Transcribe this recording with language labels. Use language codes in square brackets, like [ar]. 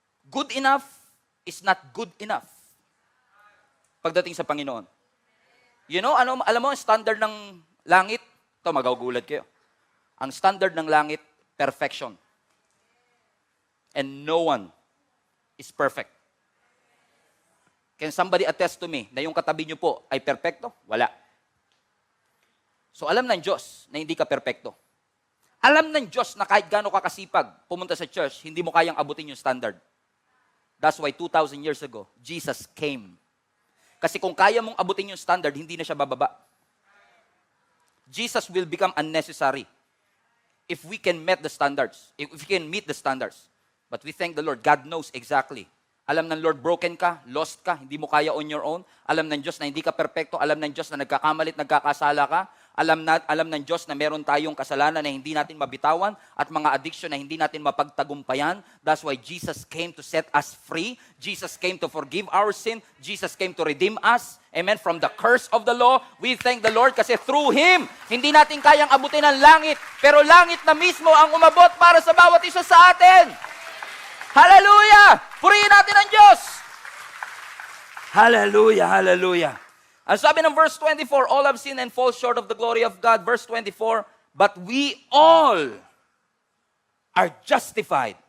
[en] Good enough is not good enough. [tl] Pagdating sa Panginoon. [en] You know, [tl] alam mo ang standard ng langit? Ito, magagulat kayo. Ang standard ng langit, perfection. [en] And no one is perfect. Can somebody attest to me [tl] na yung katabi nyo po ay perfecto? [en] Wala. [tl] So alam ng Diyos na hindi ka perfecto. Alam ng Diyos na kahit gaano ka kasipag pumunta sa church, hindi mo kayang abutin yung standard. [en] That's why 2,000 years ago, Jesus came. [tl] Kasi kung kaya mong abutin yung standard, hindi na siya bababa. [en] Jesus will become unnecessary if we can meet the standards. If we can meet the standards. But we thank the Lord. God knows exactly. [tl] Alam ng Lord, broken ka, lost ka, hindi mo kaya [en] on your own. [tl] Alam ng Diyos na hindi ka perfecto. Alam ng Diyos na nagkakamalit, nagkakasala ka. Alam ng Diyos na meron tayong kasalanan na hindi natin mabitawan at mga addiction na hindi natin mapagtagumpayan. [en] That's why Jesus came to set us free. Jesus came to forgive our sin. Jesus came to redeem us. Amen. From the curse of the law, we thank the Lord kasi through Him, [tl] hindi natin kayang abutin ang langit. Pero langit na mismo ang umabot para sa bawat isa sa atin. Hallelujah! Purihin natin ang Diyos! Hallelujah, hallelujah. Ang sabi ng verse 24, [en] all have sinned and fall short of the glory of God. Verse 24, but we all are justified.